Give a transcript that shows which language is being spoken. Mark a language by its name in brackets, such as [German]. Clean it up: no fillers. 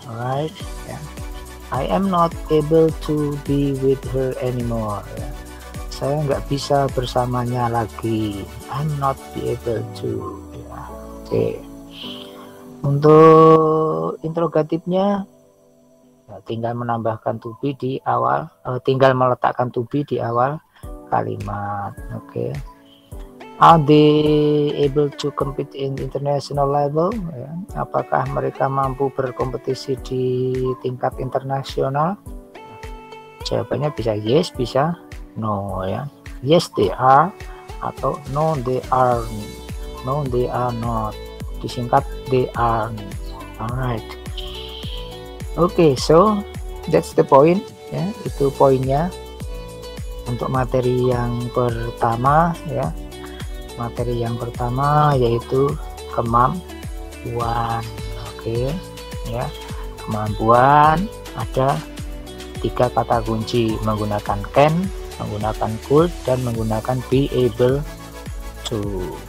[English] Alright [Indonesian] ya, [English] I am not able to be with her anymore ya. [Indonesian] Saya nggak bisa bersamanya lagi. [English] I'm not be able to [Indonesian] ya. Oke, untuk interrogatifnya ya, tinggal menambahkan to be di awal, tinggal meletakkan to be di awal kalimat. Oke. [English] Are they able to compete in international level ya? [Indonesian] Apakah mereka mampu berkompetisi di tingkat internasional? Jawabannya bisa yes, bisa no ya. [English] Yes they are atau no they are, no they are not, disingkat they are. Alright. [Indonesian] Oke, [English] so that's the point [Indonesian] ya, itu poinnya untuk materi yang pertama ya. Materi yang pertama yaitu kemampuan. Oke ya, kemampuan ada 3 kata kunci, menggunakan can, menggunakan could, dan menggunakan be able to.